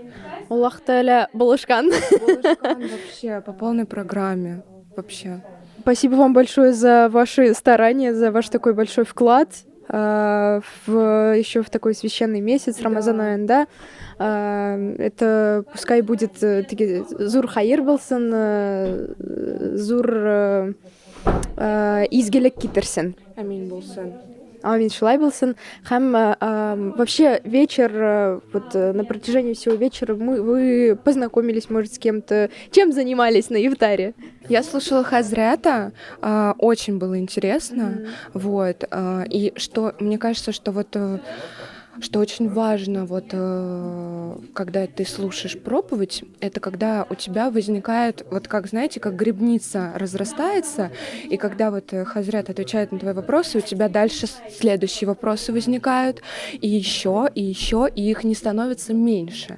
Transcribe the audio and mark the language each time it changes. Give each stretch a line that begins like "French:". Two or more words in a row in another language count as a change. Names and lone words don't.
Tatar: Аллах Тааля булышкан.
Russian: Булышкан вообще по полной программе. Вообще. Спасибо вам большое за ваши старания, за ваш такой большой вклад еще в такой священный месяц Рамазан, да. Это пускай будет
Tatar: зур хайыр болсын, зур изгелек китерсен. Амин болсын. Амин шулай болсын.
Russian: Вообще вечер, на протяжении всего вечера вы познакомились, может, с кем-то? Чем занимались на ифтаре? Я слушала хазрята, очень было интересно, и что, мне кажется, что очень важно, когда ты слушаешь проповедь, это когда у тебя возникает, как, знаете, как грибница разрастается, и когда хазрят отвечает на твои вопросы, у тебя дальше следующие вопросы возникают, и еще, и их не становится меньше.